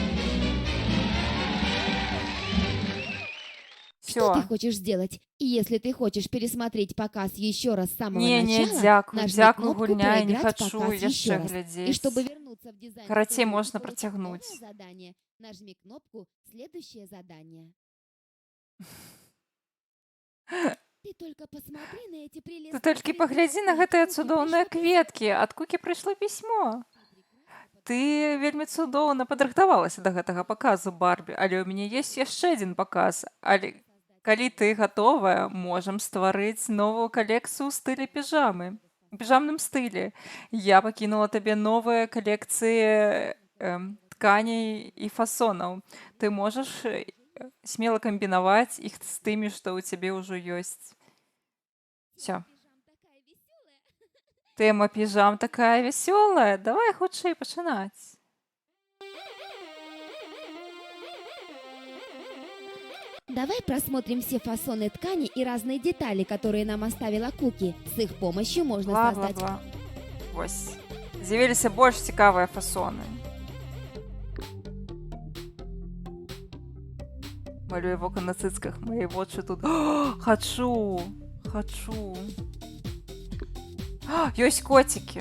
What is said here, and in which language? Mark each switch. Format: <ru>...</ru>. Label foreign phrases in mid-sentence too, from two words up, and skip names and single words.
<ru>Что ты Всё. хочешь сделать? И если ты хочешь пересмотреть показ еще раз с самого</ru> <be>Не,</be> <ru>начала,</ru> <be>дзякуй,</be> <ru>нажми</ru> <be>дзякуй,</be> <ru>кнопку</ru> <be>гульня, я не</be> <ru>«Проиграть</ru> <be>хачу</be> <ru>показ еще</ru> <be>яшчэ</be> <ru>раз». И</ru> <be>глядзець.</be> <ru>чтобы вернуться в дизайн</ru> <be>Карацей,</be> <ru>студию и</ru> <be>можна</be> <ru>получить</ru> <be>працягнуць.</be> <ru>новое задание, нажми кнопку «Следующее задание». Ты только посмотри на эти</ru> <be>Ты</be> <ru>прелестные</ru> <be>толькі</be> <ru>цветы.</ru> <be>паглядзі на</be> <ru>От</ru> <be>гэтыя</be> <ru>Куки</ru> <be>цудоўныя</be> <ru>пришло</ru> <be>кветкі, ад Кукі прыйшло пісьмо. Ты вельмі цудоўна падрыхтавалася да гэтага паказу Барбі, але ў мяне ёсць яшчэ адзін паказ. Але калі ты гатовая, можам стварыць новую калекцыю ў стылі піжамы. У піжамным стылі. Я пакінула табе новыя калекцыі тканей і фасонаў. Ты можаш смела камбінаваць іх з тымі, што ў цябе ўжо ёсць.</be> <ru>Всё. Пижам такая веселая.</ru> <be>Тема піжам така весела. Давай хутчэй пачынаць.</be> <ru>Давай просмотрим все фасоны ткани и разные детали, которые нам оставила Куки. С их помощью можно создать... Бла-бла-бла.</ru> <be>Вось. З'явіліся больш цікавыя фасоны. Малюю вока на цыцках, мои вочы тут. О, хачу! Хачу! А, ёсць коцікі!</be>